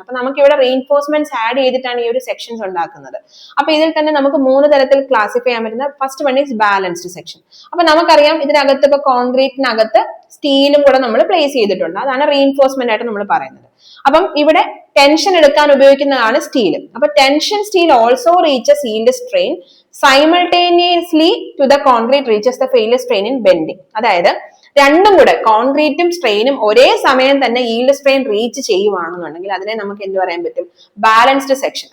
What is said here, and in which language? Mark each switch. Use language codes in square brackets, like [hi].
[ml] അപ്പൊ നമുക്ക് ഇവിടെ റീഇൻഫോഴ്സ്മെന്റ്സ് ആഡ് ചെയ്തിട്ടാണ് ഈ ഒരു സെക്ഷൻസ് ഉണ്ടാക്കുന്നത്. അപ്പൊ ഇതിൽ തന്നെ നമുക്ക് 3 തരത്തിൽ ക്ലാസിഫൈ ചെയ്യാൻ പറ്റുന്ന [en] First one is balanced section. [ml] അപ്പൊ നമുക്കറിയാം ഇതിനകത്ത് ഇപ്പൊ കോൺക്രീറ്റിനകത്ത് സ്റ്റീലും കൂടെ നമ്മൾ പ്ലേസ് ചെയ്തിട്ടുണ്ട്, അതാണ് റീഇൻഫോഴ്സ്മെന്റ് ആയിട്ട് നമ്മൾ പറയുന്നത്. അപ്പം ഇവിടെ ടെൻഷൻ എടുക്കാൻ ഉപയോഗിക്കുന്നതാണ് സ്റ്റീൽ. [en] അപ്പൊ tension steel also reaches yield strain simultaneously to the concrete reaches the failure strain in bending. [ml] അതായത് രണ്ടും കൂടെ കോൺക്രീറ്റും സ്ട്രെയിനും ഒരേ സമയം തന്നെ yield strain റീച്ച് ചെയ്യുവാണെന്നുണ്ടെങ്കിൽ അതിനെ നമുക്ക് എന്ത് പറയാൻ പറ്റും, ബാലൻസ്ഡ് സെക്ഷൻ.